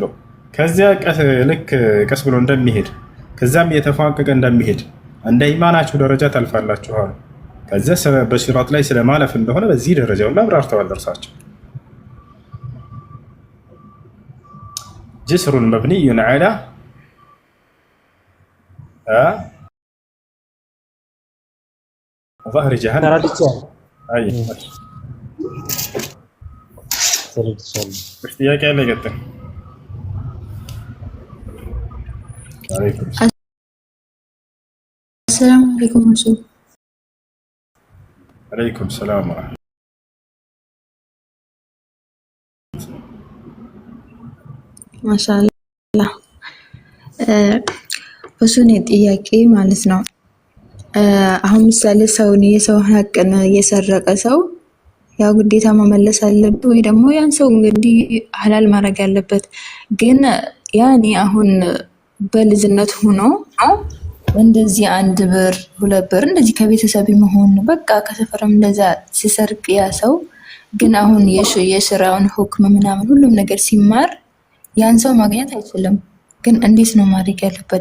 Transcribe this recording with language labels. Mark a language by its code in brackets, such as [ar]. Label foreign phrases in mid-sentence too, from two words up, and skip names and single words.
[am] ከዚያ ልክ ቀስ ብሎ እንደሚሄድ ከዛም እየተፏቀቀ እንደሚሄድ እንደ ኢማናችሁ ደረጃ ታልፋላችኋል። ከዚያ በሲራጥ ላይ ስለማለፍ እንደሆነ በዚህ ደረጃው ላይ አብራርተዋል እርሳቸው። [ar] جسر مبني على ظهر جهنم [am] ጥያቄ ያለ ገጠም [ar] السلام عليكم ورحمة الله. عليكم السلام ورحمة ما شاء الله. [am] እሱን ጥያቄ ማለት ነው። አሁን ምሳሌ ሰውን የሰው ሀቅን የሰረቀ ሰው ያው ግዴታ መመለስ አለበት ወይ ደግሞ ያን ሰው እንግዲህ ሐላል ማድረግ ያለበት። ግን ያኔ አሁን በልጅነት ሆኖ እንደዚህ 1 ብር 2 ብር እንደዚህ ከቤተሰብ መሆን በቃ ከሰፈርም እንደዛ ሲሰርቅ ያ ሰው ግን አሁን የስራውን ሁክም ምናምን ሁሉም ነገር ሲማር ያን ሰው ማግኘት አይችልም። ግን እንዴት ነው ማድረግ ያለበት?